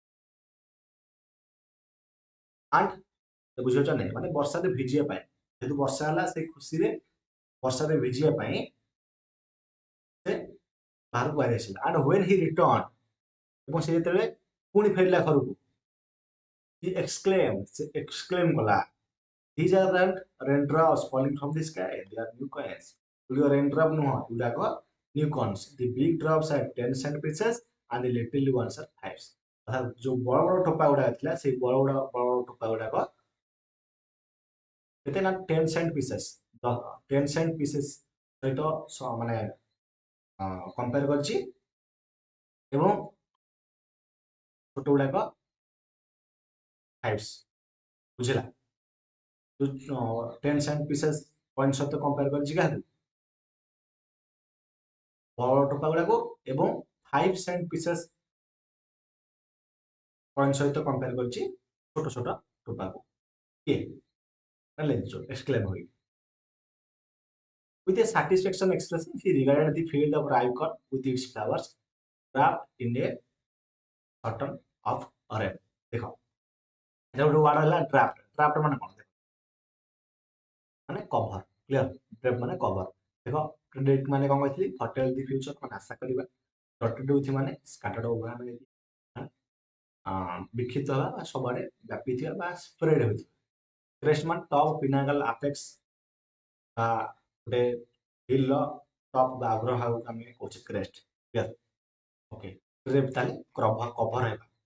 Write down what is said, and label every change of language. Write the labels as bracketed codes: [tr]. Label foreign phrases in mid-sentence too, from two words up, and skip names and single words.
[or] ଆଣ୍ଡ ବୁଝିପାରୁଛ ନାହିଁ ମାନେ ବର୍ଷାରେ ଭିଜିବା ପାଇଁ ଯେହେତୁ ବର୍ଷା ହେଲା ସେ ଖୁସିରେ ବର୍ଷାରେ ଭିଜିବା ପାଇଁ ସେ ବାହାରକୁ ବାହାରି ଆସିଲା ଆଣ୍ଡ [en] when he [or] ରିଟର୍ନ ଏବଂ ସେ ଯେତେବେଳେ ପୁଣି ଫେରିଲା ଘରକୁ [en] he exclaim [or] ସେ ଏକ୍ସକ୍ଲେମ କଲା [en] these aren't raindrops falling from the sky they are new coins [or] ଏଗୁଡ଼ିକ raindrop ନୁହଁ ଏଗୁଡ଼ାକ [en] new coins the big drops are 10 cent pieces and the little ones are fives [or] ଅର୍ଥାତ୍ ଯୋଉ ବଡ଼ ବଡ଼ ଟୋପା ଗୁଡ଼ାକ ଥିଲା ସେଇ ବଡ଼ ଟୋପା ଗୁଡ଼ାକ କେତେ ନା [en] 10 cent pieces 10 cent pieces [or] ସହିତ ମାନେ କମ୍ପେୟାର କରିଛି ଏବଂ ଛୋଟ ଗୁଡ଼ାକ fives ବୁଝିଲା ଯୋଉ [en] 10 cent pieces coin [or] ସହିତ କମ୍ପେୟାର କରିଛି କାହାକୁ ବଡ଼ ଟୋପା ଗୁଡ଼ାକୁ ଏବଂ [en] 5 cent pieces coin [or] ସହିତ କମ୍ପେୟାର କରିଛି ଛୋଟ ଛୋଟ ଟୋପାକୁ କିଏ ନା ଲେନ୍ସୋ ଏକ୍ସକ୍ଲେମ ହୋଇ [en] with a satisfaction expression he regarded the field of ripecorn with its flowers wrapped in a cotton of rain [or] ଦେଖ এটা ଗୋଟେ ୱାର୍ଡ ହେଲା ଡ୍ରାଫ୍ଟ ଡ୍ରାଫ୍ଟ ମାନେ କଣ ମାନେ [en] cover clear draft [or] ମାନେ କଭର ଦେଖ ପ୍ରେଡିକ୍ଟ ମାନେ କଣ କହିଥିଲି [en] foretell the future [or] ମାନେ ଆଶା କରିବା [en] dotted with [or] ମାନେ [en] scattered over [or] ମାନେ ବିକ୍ଷିପ୍ତ ହେବା ବା ସବୁଆଡେ ବ୍ୟାପିଥିବା ବା ସ୍ପ୍ରେଡ ହୋଇଥିବା କ୍ରେଷ୍ଟ ମାନେ [en] top pinnacle apex [or] ବା ଗୋଟେ ହିଲର ଟପ୍ ବା ଅଗ୍ରଭାଗକୁ ଆମେ କହୁଛେ [en] crest clear okay [or] ତାହେଲେ କଭର ହେବା